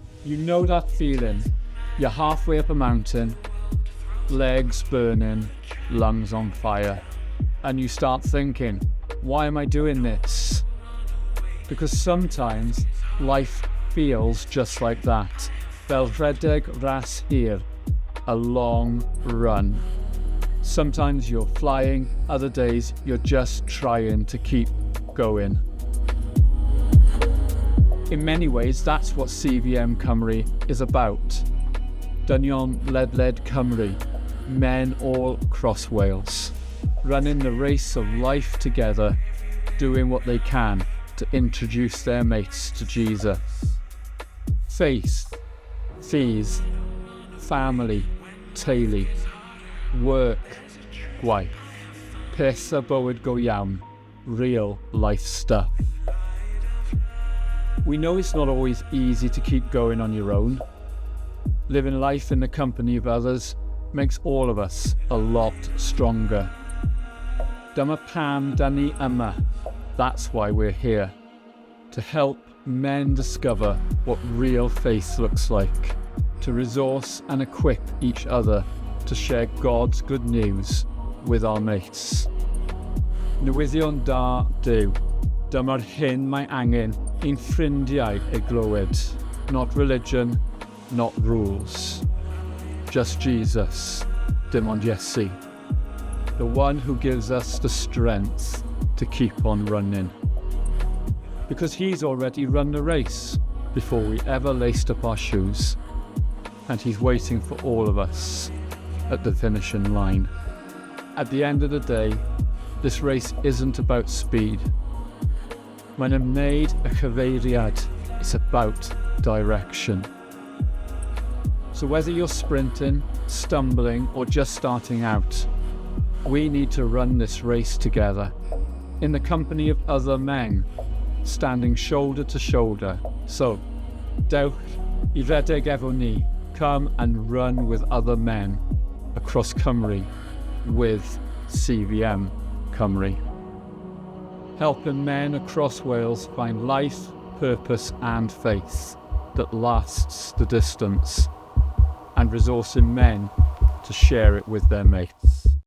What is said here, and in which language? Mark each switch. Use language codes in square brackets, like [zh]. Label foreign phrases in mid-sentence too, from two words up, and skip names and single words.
[en] You know that feeling. You're halfway up a mountain, legs burning, lungs on fire, and you start thinking, why am I doing this? Because sometimes life feels just like that. [cy] Fel rhedeg ras hir, [en] a long run. Sometimes you're flying, other days you're just trying to keep going. In many ways, that's what CVM Cymru is about. [cy] Dynion ledled Cymru, [en] men all across Wales, running the race of life together, doing what they can to introduce their mates to Jesus. Faith, fees, family, [cy] teulu, work, gwaith, peth a bywyd go iawn, [en] real life stuff. We know it's not always easy to keep going on your own. Living life in the company of others makes all of us a lot stronger. [cy] Dyma pam dan ni yma. [en] That's why we're here. To help men discover what real faith looks like. To resource and equip each other to share God's good news with our mates. [cy] Newyddion da Duw. Dyma'r hyn mae angen ein ffrindiau ei glywed. [en] Not religion, not rules. Just Jesus, [cy] dim ond Iesu. [en] The one who gives us the strength to keep on running. Because he's already run the race before we ever laced up our shoes. And he's waiting for all of us at the finishing line. At the end of the day, this race isn't about speed. [cy] Mae'n ymwneud y cyfeiriad, [en] it's about direction. So whether you're sprinting, stumbling, or just starting out, we need to run this race together, in the company of other men, standing shoulder to shoulder. So, [cy] dewch I rhedeg efo ni, [en] come and run with other men across Cymru with CVM Cymru. Helping men across Wales find life, purpose and faith that lasts the distance, and resourcing men to share it with their mates.